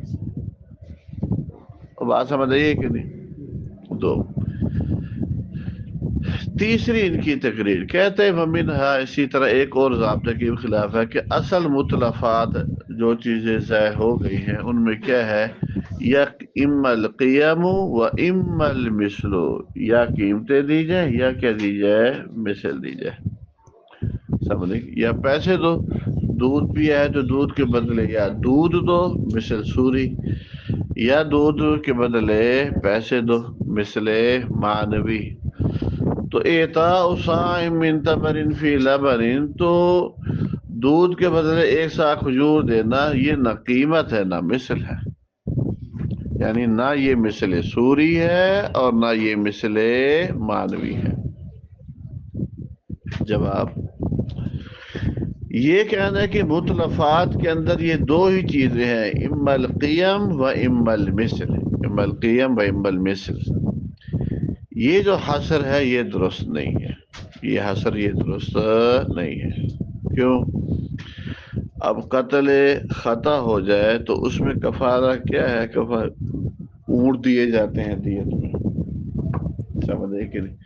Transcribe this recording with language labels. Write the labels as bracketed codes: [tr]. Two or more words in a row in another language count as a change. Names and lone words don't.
[ur] بات سمجھ رہی ہے کہ نہیں؟ دو تیسری ان کی تقریر کہتے ہیں ومنہا، اسی طرح ایک اور ضابطے کے خلاف ہے کہ اصل متلفات جو چیزیں ضائع ہو گئی ہیں ان میں کیا ہے، یا [ar] اما القیم و اما المثل، [ur] یا قیمتیں دی جائیں یا کیا دی جائے، مثل دی جائے. سمجھے؟ یا پیسے دو، دودھ بھی ہے تو دودھ کے بدلے یا دودھ دو مثل سوری، یا دودھ کے بدلے پیسے دو مثل معنوی. [ar] تو اعطاء صاع من تمر فی لبن، [ur] تو دودھ کے بدلے ایک سا کھجور دینا یہ نہ قیمت ہے نہ مثل ہے، یعنی نہ یہ مثل سوری ہے اور نہ یہ مثل معنوی ہے. جواب یہ کہنا ہے کہ متلفات کے اندر یہ دو ہی چیزیں ہیں، [ar] اما القیم و اما المثل، اما القیم و اما المثل. [ur] یہ جو حصر ہے یہ درست نہیں ہے، یہ حصر یہ درست نہیں ہے. کیوں؟ اب قتل خطا ہو جائے تو اس میں کفارہ کیا ہے، اونٹ دیے جاتے ہیں دیت میں، سمجھے کہ نہیں.